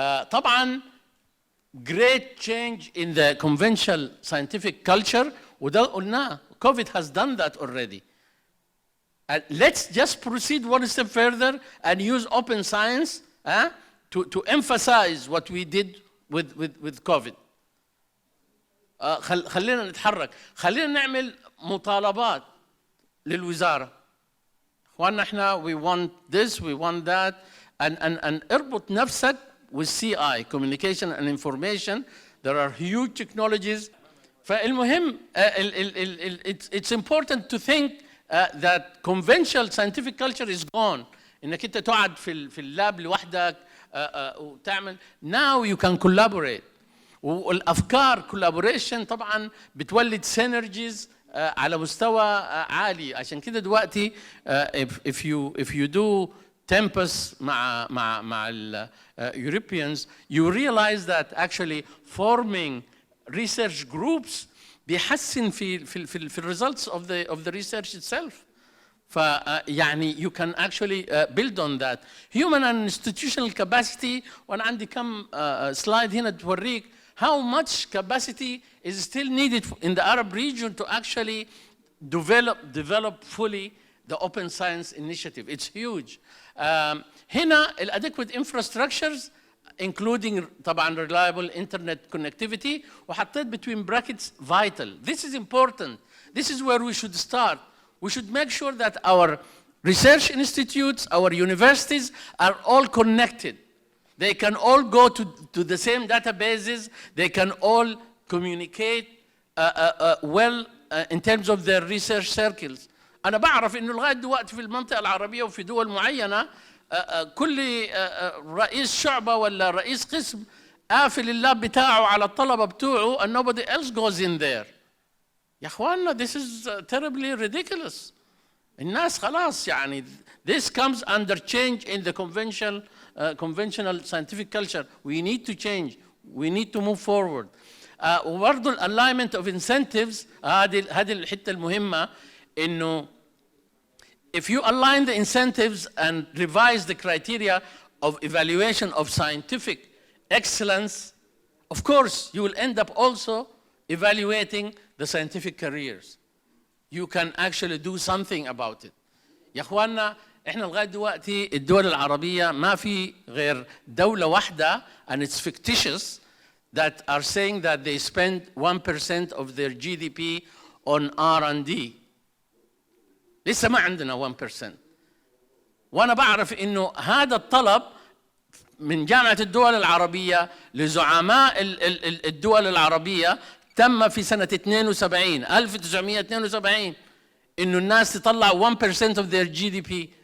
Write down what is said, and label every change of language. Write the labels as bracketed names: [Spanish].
[Arabic] طبعا [English] great change in the conventional scientific culture, [Arabic] وده قلناه, [English] COVID has done that already. Let's just proceed one step further and use open science to emphasize what we did with COVID. [Arabic] خلينا نتحرك, خلينا نعمل مطالبات للوزارة. اخواننا احنا [English] we want this, we want that, and [Arabic] اربط نفسك [English] with CI, communication and information. There are huge technologies. [Arabic] فالمهم [English] it's important to think that conventional scientific culture is gone. [Arabic] انك انت تقعد في اللاب لوحدك وتعمل. [English] Now you can collaborate. [Arabic] والافكار collaboration طبعا بتولد synergies على مستوى عالي. عشان كده دلوقتي [English] if you do Tempest [Arabic] مع ال [English] Europeans, you realize that actually forming research groups [Arabic] بيحسن في [English] results of the research itself. فيعني you can actually build on that. Human and institutional capacity, [Arabic] وأنا عندي كم [English] slide [Arabic] هنا توريك [English] how much capacity is still needed in the Arab region to actually develop fully the open science initiative. It's huge. [Arabic] هنا [English] adequate infrastructures including [Arabic] طبعا [English] reliable internet connectivity, [Arabic] وحطيت [English] between brackets vital. This is important. This is where we should start. We should make sure that our research institutes, our universities are all connected. They can all go to the same databases. They can all communicate well in terms of their research circles. [Arabic] أنا بعرف إنه لغاية دلوقتي في المنطقة العربية وفي دول معينة كل رئيس شعبة ولا رئيس قسم قافل اللاب بتاعه على الطلبة بتوعه [English] and nobody else goes in there. [Arabic] يا أخواننا, [English] this is terribly ridiculous. [Arabic] الناس خلاص يعني [English] this comes under change in the conventional scientific culture. We need to change. We need to move forward. [Arabic] وبرضه [English] alignment of incentives, [Arabic] هذه الحتة المهمة, إنه [English] if you align the incentives and revise the criteria of evaluation of scientific excellence, of course you will end up also evaluating the scientific careers. You can actually do something about it. [Arabic] يا اخواننا, احنا لغايه دلوقتي الدول العربيه ما في غير دوله واحده, [English] and it's fictitious, that are saying that they spend 1% of their GDP on R&D. [Arabic] لسه ما عندنا 1%. وانا بعرف انه هذا الطلب من جامعه الدول العربيه لزعماء الدول العربيه تم في سنه 1972 انه الناس تطلع 1% [English] of their GDP.